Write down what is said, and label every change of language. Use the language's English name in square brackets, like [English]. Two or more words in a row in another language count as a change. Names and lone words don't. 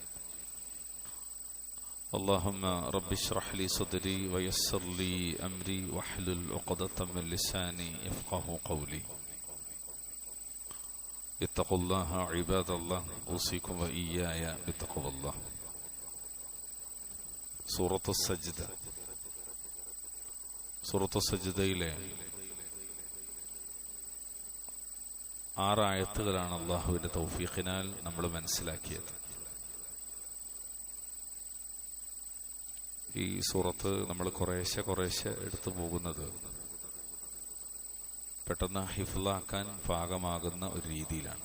[Arabic] اللهم رب اشرح لي صدري ويسر لي أمري واحلل عقدة من لساني يفقه قولي. اتقوا الله عباد الله، أوصيكم وإياي بتقوى الله. [Malayalam] സൂറത്ത് സജ്ദ. സൂറത്ത് സജ്ദയിലെ 6 ആയത്തുകളാണ് അള്ളാഹുവിന്റെ തൗഫീഖിനാൽ നമ്മൾ മനസ്സിലാക്കിയത്. ഈ സൂറത്ത് നമ്മൾ കുറേശ്ശെ എടുത്തു പോകുന്നത് പെട്ടെന്ന് ഹിഫ്ലാക്കാൻ പാകമാകുന്ന ഒരു രീതിയിലാണ്.